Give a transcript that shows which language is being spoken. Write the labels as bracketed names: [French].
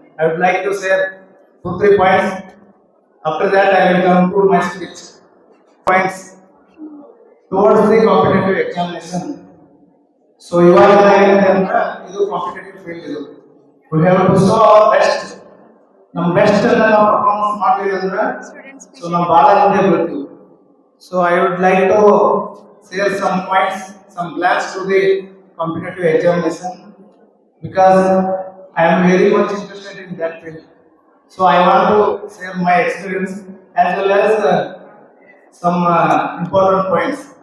[English] I would like to share 2-3 points. After that, I will conclude my speech. Points towards the competitive examination. [Kannada] So ಇವಾಗ ಏನಾಗಿದೆ ಅಂದ್ರೆ ಇದು competitive field ಇದು. [English] We have to show our best. [Kannada] ನಮ್ಮ best ಅನ್ನ ನಾವು performance ಮಾಡ್ತೀವಿ ಅಂದ್ರೆ ಸೊ ನಾವು ಬಹಳ ಹಿಂದೆ ಬರ್ತೀವಿ. [English] So I would like to share some points, some plans to the competitive examination because I am very much interested in that field. So I want to share my experience as well as some important points.